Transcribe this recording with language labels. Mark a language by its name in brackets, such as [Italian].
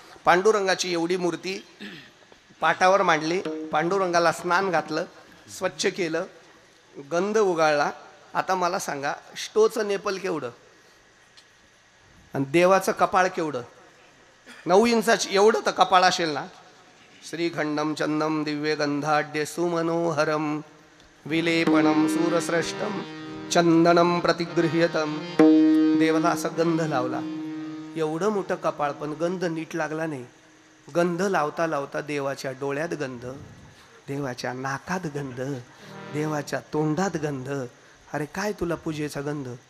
[Marathi] पांडुरंगाची एवढी मूर्ती पाटावर मांडली, पांडुरंगाला स्नान घातलं, स्वच्छ केलं, गंध उगाळला. आता मला सांगा, स्टोचं नेपल केवढं आणि देवाचं कपाळ केवढं? 9 इंचाची एवढं तर कपाळ असेल ना. [Sanskrit] श्रीखंडम चंदम दिव्य गंधाढ्य सुमनोहरम विलेपणम सूरश्रेष्ठम चंदनम प्रतिगृह्यतम. [Marathi] देवाला असा गंध लावला, एवढं मोठं कपाळ, पण गंध नीट लागला नाही. गंध लावता लावता देवाच्या डोळ्यात गंध, देवाच्या नाकात गंध, देवाच्या तोंडात गंध. अरे काय तुला पूजेचा गंध?